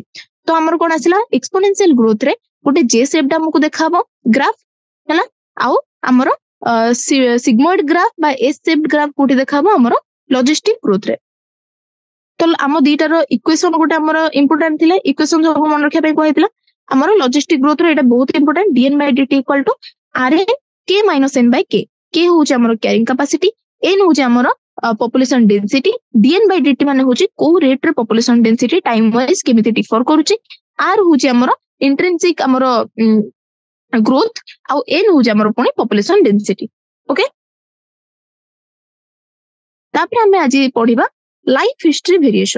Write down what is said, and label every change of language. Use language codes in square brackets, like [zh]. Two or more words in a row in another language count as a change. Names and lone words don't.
[or] ତ ଆମର କଣ ଆସିଲା [en] exponential growth [or] ରେ ଗୋଟେ [en] J shape [or] ଟା ଆମକୁ ଦେଖାହବ ଗ୍ରାଫ ହେଲା, ଆଉ ଆମର [en] sigmoid graph [or] ବା [en] S shape graph [or] କୋଉଠି ଦେଖାହବ ଆମର [en] logistic growth [or] ରେ। ତ ଆମ ଦିଟାର ଇକ୍ୱେସନ ଗୋଟେ ଆମର ଇମ୍ପୋର୍ଟାଣ୍ଟ ଥିଲା, ଇକ୍ୱେସନ ସବୁ ମନେ ରଖିବା ପାଇଁ କୁହାଯାଇଥିଲା। ଆମର [en] logistic growth [or] ର ଏଇଟା ବହୁତ ଇମ୍ପୋର୍ଟାଣ୍ଟ, [en] dn by dt equal to rn k minus n by k। [or] k ହଉଛି ଆମର [en] carrying capacity, [or] n ହଉଛି ଆମର [en] population density, dn by dt [or] ମାନେ ହଉଛି କୋଉ ରେଟ ରେ [en] population density time wise [or] କେମିତି ଡିଫର କରୁଛି, r ହଉଛି ଆମର ଇଣ୍ଟ୍ରିନ୍ସିକ ଆମର ଗ୍ରୋଥ, ଆଉ n ହଉଛି ଆମର ପୁଣି [en] population density. [or] ଓକେ, ତାପରେ ଆମେ ଆଜି ପଢିବା [en] life history variation.